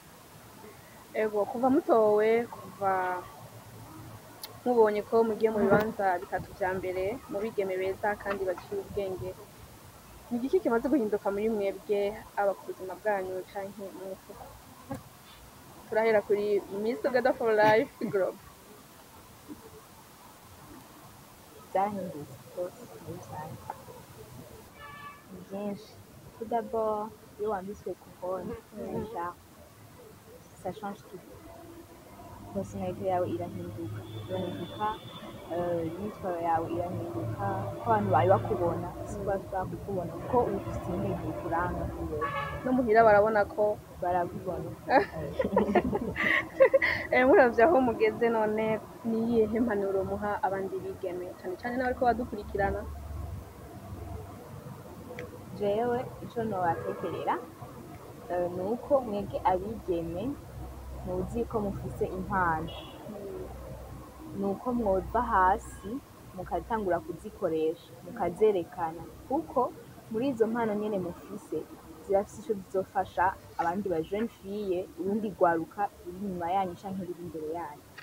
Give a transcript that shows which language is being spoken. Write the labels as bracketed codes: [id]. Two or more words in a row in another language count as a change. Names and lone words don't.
[rn] Ego kuva mutowe kuva mubonye ko mugiye mu bibanza bitatu vya mbere mu bigeme beza kandi baciye ubwenge, ni igiki kimaze guhinduka muri mwebwe aba ku buzima bwanyu canke mu mufuko? Turahera kuri Miss Together for Life Globe. Byahindutse rwose muri rusange ni byinshi. [fr] Tout d'abord [rn] iyo wambitswe [fr] couronne déjà ça change tout. [rn] Personalite yawe irahinduka imyitwarire yawe irahinduka ko abantu bari bakubona siko bashobora kukubona kuko uba ufite ibindi bintu bikuranga No muhira barabona ko barakubona. muravye aho mugeze none ni iyihe mpanuro muha abandi bigeme cane cane n'abariko badukurikirana? Jewe ico nobatekerera ni uko mwebwe abigeme muzi ko mufise impano, ni uko mwova hasi mukatangura kuzikoresha mukazerekana kuko muri izo mpano nyene mufise zirafise ico zizofasha abandi ba [fr] jeune fille [rn] urundi rwaruka ruri inyuma yanyu canke ruri imbere yanyu.